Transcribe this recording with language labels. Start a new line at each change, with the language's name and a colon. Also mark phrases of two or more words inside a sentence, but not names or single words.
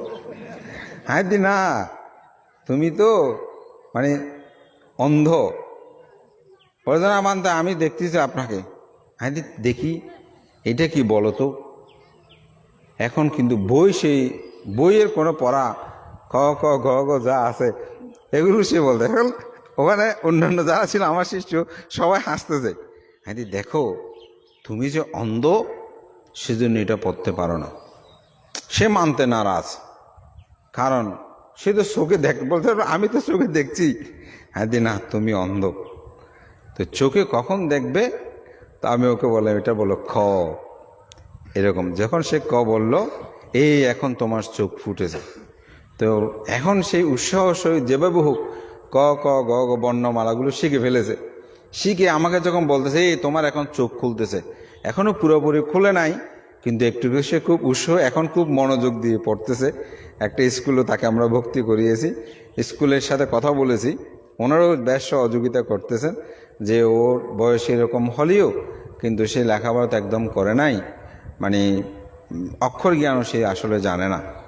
Bangla: হ্যাঁ দি না, তুমি তো মানে অন্ধ। বলতে না মানতে, আমি দেখতেছি আপনাকে। হ্যাঁ দি দেখি, এটা কি বলো তো। এখন কিন্তু সেই বইয়ের কোনো পড়া ক ক গ গ যা আছে এগুলো সে বলতে। এখন ওখানে অন্যান্য যারা ছিল আমার শিষ্য সবাই হাসতেছে। হ্যাঁ দি দেখো, তুমি যে অন্ধ সেজন্য এটা পড়তে পারো না। সে মানতে নারাজ, কারণ সে তো চোখে বলতে আমি তো চোখে দেখছি। হ্যাঁ দি না, তুমি অন্ধ। তো চোখে কখন দেখবে? তো আমি ওকে বললাম, এটা বলো খ। এরকম যখন সে ক বলল, এই এখন তোমার চোখ ফুটেছে। তো এখন সেই উৎসাহ সহিত যেভাবে হোক ক ক গ গ বর্ণমালাগুলো শিখে ফেলেছে। শিখে আমাকে যখন বলতেছে, এই তোমার এখন চোখ খুলতেছে, এখনও পুরোপুরি খুলে নাই, কিন্তু একটু সে খুব উৎসাহ, এখন খুব মনোযোগ দিয়ে পড়তেছে। একটা স্কুলে তাকে আমরা ভর্তি করিয়েছি, স্কুলের সাথে কথা বলেছি, ওনারাও বেশ সহযোগিতা করতেছেন যে ওর বয়স এরকম হলেও কিন্তু সে লেখাপড়া তো একদম করে নাই, মানে অক্ষর জ্ঞানও সে আসলে জানে না।